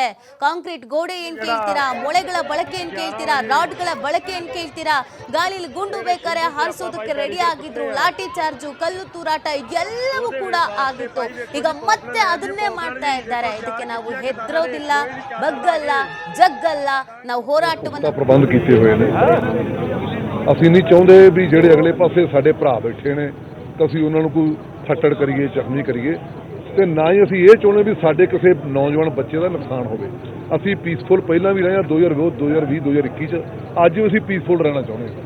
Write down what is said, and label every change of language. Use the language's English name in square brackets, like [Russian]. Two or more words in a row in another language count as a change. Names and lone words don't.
[Kannada] ಕಾಂಕ್ರೀಟ್ ಗೋಡೆ ಏನ್ ಕೇಳ್ತೀರಾ, ಮೊಳೆಗಳ ಬಳಕೆ ಏನ್ ಕೇಳ್ತೀರಾ, ರಾಡ್ಗಳ ಬಳಕೆ ಏನ್ ಕೇಳ್ತೀರಾ, ಗಾಳಿಲಿ ಗುಂಡು ಬೇಕಾರೆ ಹಾರಿಸೋದಕ್ಕೆ ರೆಡಿ ಆಗಿದ್ರು, ಲಾಠಿ ಚಾರ್ಜು, ಕಲ್ಲು ತೂರಾಟ ಎಲ್ಲವೂ ಕೂಡ ಆಗಿತ್ತು. ಈಗ ಮತ್ತೆ ಅದನ್ನೇ ಮಾಡ್ತಾ ಇದ್ದಾರೆ. ಇದಕ್ಕೆ ನಾವು ಹೆದರೋದಿಲ್ಲ, ಬಗ್ಗಲ್ಲ, ಜಗ್ಗಲ್ಲ. ನಾವು ಹೋರಾಟವನ್ನು [Punjabi] ਪ੍ਰਬੰਧ ਕੀਤੇ ਹੋਏ ਨੇ। ਅਸੀਂ ਨਹੀਂ ਚਾਹੁੰਦੇ ਵੀ ਜਿਹੜੇ ਅਗਲੇ ਪਾਸੇ ਸਾਡੇ ਭਰਾ ਬੈਠੇ ਨੇ ਤਾਂ ਅਸੀਂ ਉਹਨਾਂ ਨੂੰ ਕੋਈ ਫੱਟੜ ਕਰੀਏ, ਜ਼ਖਮੀ ਕਰੀਏ, ਤੇ ਨਾ ਹੀ ਅਸੀਂ ਇਹ ਚਾਹੁੰਦੇ ਵੀ ਸਾਡੇ ਕਿਸੇ ਨੌਜਵਾਨ ਬੱਚੇ ਦਾ ਨੁਕਸਾਨ ਹੋਵੇ। ਅਸੀਂ ਪੀਸਫੁਲ ਪਹਿਲਾਂ ਵੀ ਰਹੇ ਹਾਂ 2020, 2021 ਚ, ਅੱਜ ਵੀ ਅਸੀਂ ਪੀਸਫੁਲ ਰਹਿਣਾ ਚਾਹੁੰਦੇ ਹਾਂ।